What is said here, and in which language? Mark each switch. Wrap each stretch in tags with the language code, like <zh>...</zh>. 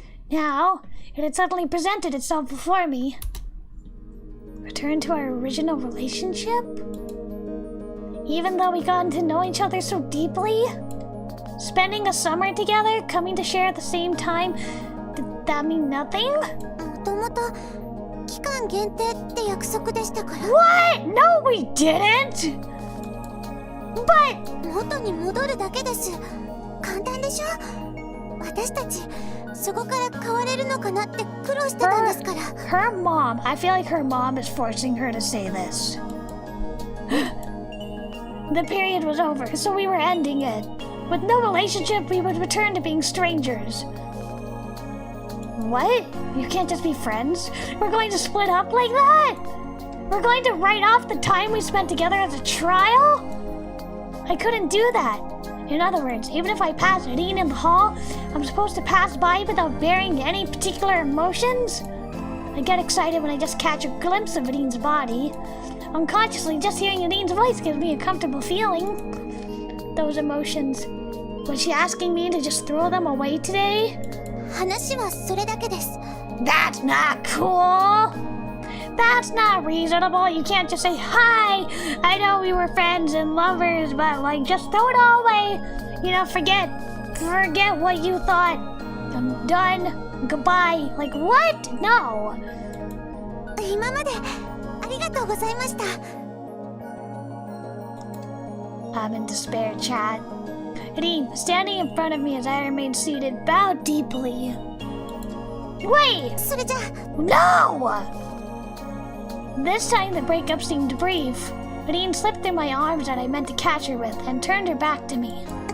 <en>Now, it had suddenly presented itself before me. Return to our original relationship? Even though we gotten to know each other so deeply? Spending a summer together, coming to share at the same time, did that mean nothing?</en> <ja>もともと期間限定って約束でしたから。</ja> <en>What? No, we didn't! But</en> <ja>元に戻るだけです。簡単でしょ。私たちそこから変われるのかなって苦労してたんですから。</ja> <en>her mom, I feel like her mom is forcing her to say this. The period was over, so we were ending it. With no relationship, we would return to being strangers. What? You can't just be friends? We're going to split up like that? We're going to write off the time we spent together as a trial? I couldn't do that. In other words, even if I pass Aline in the hall, I'm supposed to pass by without bearing any particular emotions? I get excited when I just catch a glimpse of Aline's body. Unconsciously, just hearing Aline's voice gives me a comfortable feeling. Those emotions. Was she asking me to just throw them away today?</en> <ja>話はそれだけです。</ja> <en>That's not cool! That's not reasonable. You can't just say, hi, I know we were friends and lovers, but like, just throw it all away. You know, forget what you thought. I'm done. Goodbye. Like, what? No.</en> <ja>今までありがとうございました。</ja> <en>I'm in despair, chat. Aline, standing in front of me as I remain seated, bowed deeply. Wait!</en> <ja>それじゃ</ja> <en>No! This time the breakup seemed brief. Aline slipped through my arms that I meant to catch her with and turned her back to me.</en>